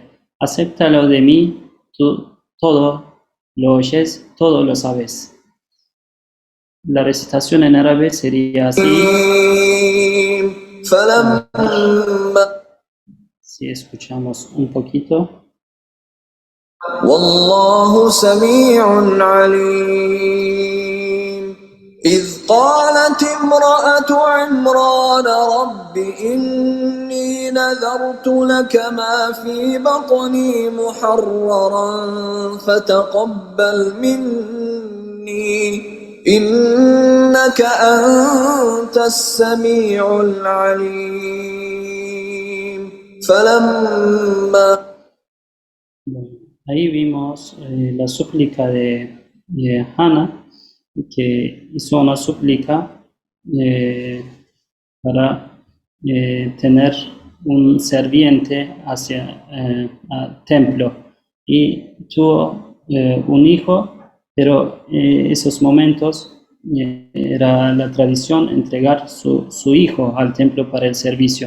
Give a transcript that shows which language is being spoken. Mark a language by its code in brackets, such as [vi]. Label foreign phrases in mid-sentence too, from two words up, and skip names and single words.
[es] Acéptalo de mí, tú todo lo oyes, todo lo sabes. La recitación en árabe sería así. Si escuchamos un poquito. [ar] والله سميع عليم إذ قالت امرأة عمران رب إني نذرت لك ما في بطني محررا فتقبل مني إنك أنت السميع العليم فلما [es] Ahí vimos la súplica de Hannah, que hizo una súplica para tener un serviente hacia el templo, y tuvo un hijo, pero esos momentos era la tradición entregar su hijo al templo para el servicio.